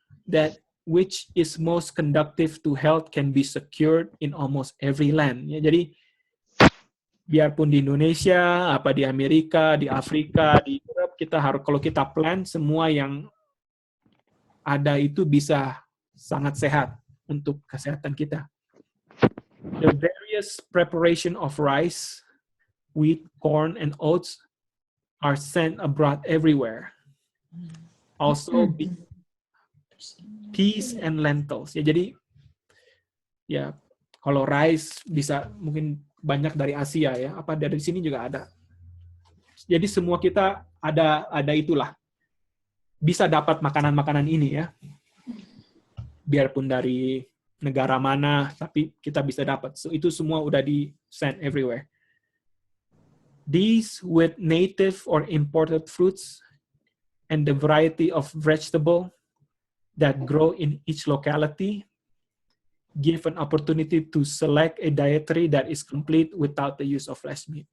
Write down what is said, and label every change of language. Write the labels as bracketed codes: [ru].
[en] That which is most conducive to health can be secured in almost every land. [id] Ya, jadi biarpun di Indonesia, apa di Amerika, di Afrika, di Europe, kita harus kalau kita plan semua yang ada itu bisa sangat sehat untuk kesehatan kita. [en] The various preparation of rice, wheat, corn, and oats are sent abroad everywhere. Also, peas and lentils. [id] Ya, jadi ya kalau rice bisa mungkin banyak dari Asia ya, apa dari sini juga ada. Jadi semua kita ada itulah. Bisa dapat makanan-makanan ini ya. Biarpun dari negara mana, tapi kita bisa dapat. So, itu semua udah di send everywhere. [en] These with native or imported fruits and the variety of vegetable that grow in each locality give an opportunity to select a dietary that is complete without the use of flesh meat.